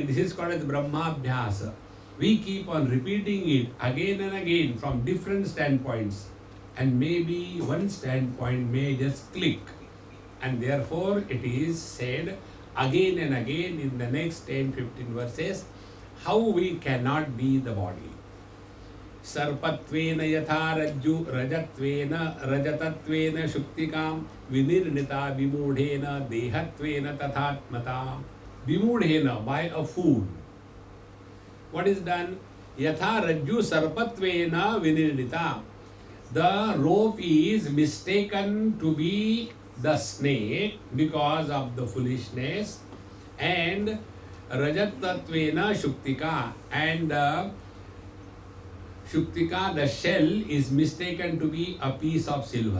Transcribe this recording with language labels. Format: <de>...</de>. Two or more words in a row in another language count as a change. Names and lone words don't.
<en>This is called as Brahmabhyasa. We keep on repeating it again and again from different standpoints. And maybe one standpoint may just click. And therefore it is said again and again in the next 10-15 verses, how we cannot be the body.</en> <sa>Sarpatvena yatha rajju rajatvena rajatatvena shuktikam vinirnita vimudhena dehatvena tathatmata.</sa> <en>vimudhena, by a fool. What is done?</en> <sa>Yatha rajju sarpatvena vinirdita.</sa> <en>The rope is mistaken to be the snake because of the foolishness, and</en> <sa>rajatatvena shuktika,</sa> <en>and shuktika, the shell, is mistaken to be a piece of silver.</en>